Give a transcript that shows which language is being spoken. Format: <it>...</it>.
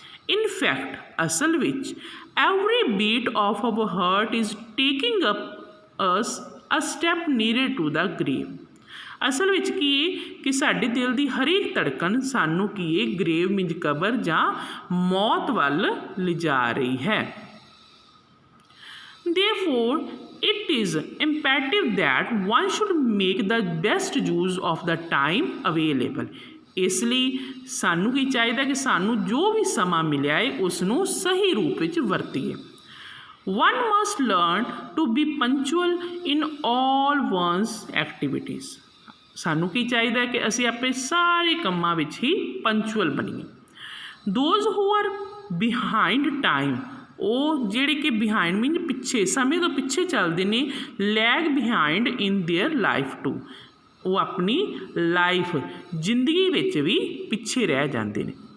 <en>in fact</en> <pa>ਅਸਲ ਵਿੱਚ</pa> <en>Every beat of our heart is taking up us a step near to the grave.</en> <pa>ਅਸਲ ਵਿੱਚ ਕੀ ਹੈ ਕਿ ਸਾਡੇ ਦਿਲ ਦੀ ਹਰੇਕ ਧੜਕਣ ਸਾਨੂੰ ਕੀ ਹੈ</pa> <en>grave means</en> <pa>ਕਬਰ ਜਾਂ ਮੌਤ ਵੱਲ ਲਿਜਾ ਰਹੀ ਹੈ।</pa> <en>Therefore, it is imperative that one should make the best use of the time available।</en> <pa>ਇਸ ਲਈ ਸਾਨੂੰ ਕੀ ਚਾਹੀਦਾ ਕਿ ਸਾਨੂੰ ਜੋ ਵੀ ਸਮਾਂ ਮਿਲਿਆ ਹੈ ਉਸ ਨੂੰ ਸਹੀ ਰੂਪ ਵਿੱਚ ਵਰਤੀਏ।</pa> <en>One must learn to be punctual in all one's activities।</en> <pa>ਸਾਨੂੰ ਕੀ ਚਾਹੀਦਾ ਕਿ ਅਸੀਂ ਆਪਣੇ ਸਾਰੇ ਕੰਮਾਂ ਵਿੱਚ ਹੀ ਪੰਚੁਅਲ ਬਣੀਏ।</pa> <en>those who are behind time</en> <pa>ਉਹ ਜਿਹੜੇ ਕਿ</pa> <en>behind mean</en> <pa>ਪਿੱਛੇ ਸਮੇਂ ਤੋਂ ਪਿੱਛੇ ਚੱਲਦੇ ਨੇ।</pa> <en>lag behind in their life to</en> <pa>ਉਹ ਆਪਣੀ ਲਾਈਫ ਜ਼ਿੰਦਗੀ ਵਿੱਚ ਵੀ ਪਿੱਛੇ ਰਹਿ ਜਾਂਦੇ ਨੇ।</pa>